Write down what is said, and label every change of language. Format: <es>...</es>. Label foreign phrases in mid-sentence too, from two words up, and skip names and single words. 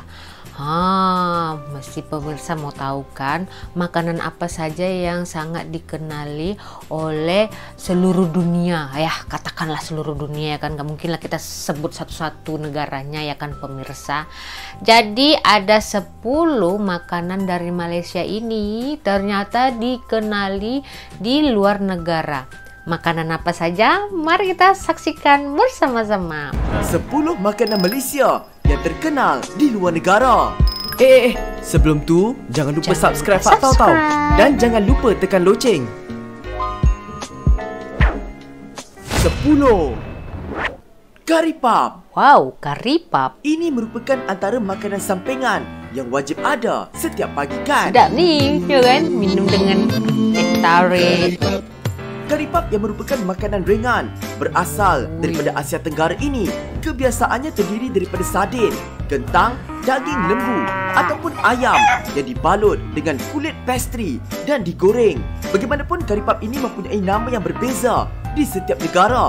<id>Mesti pemirsa mau tahu kan, makanan apa saja yang sangat dikenali oleh seluruh dunia, ya katakanlah seluruh dunia, ya kan, gak mungkin lah kita sebut satu-satu negaranya, ya kan pemirsa.</id> <ms>Jadi ada 10 makanan dari Malaysia ini ternyata dikenali di luar negara. Makanan apa saja? Mari kita saksikan bersama-sama. 10 makanan Malaysia yang terkenal di luar negara. Sebelum tu jangan lupa subscribe Fak Tau Tau dan jangan lupa tekan loceng. 10. Kari pap. Wow, kari pap. Ini merupakan antara makanan sampingan yang wajib ada setiap pagi kan? Sedap nih, ya kan? Minum dengan teh tarik. Kari pap yang merupakan makanan ringan berasal daripada Asia Tenggara ini kebiasaannya terdiri daripada sardin, kentang, daging lembu ataupun ayam yang dibalut dengan kulit pastry dan digoreng. Bagaimanapun kari pap ini mempunyai nama yang berbeza di setiap negara.</ms>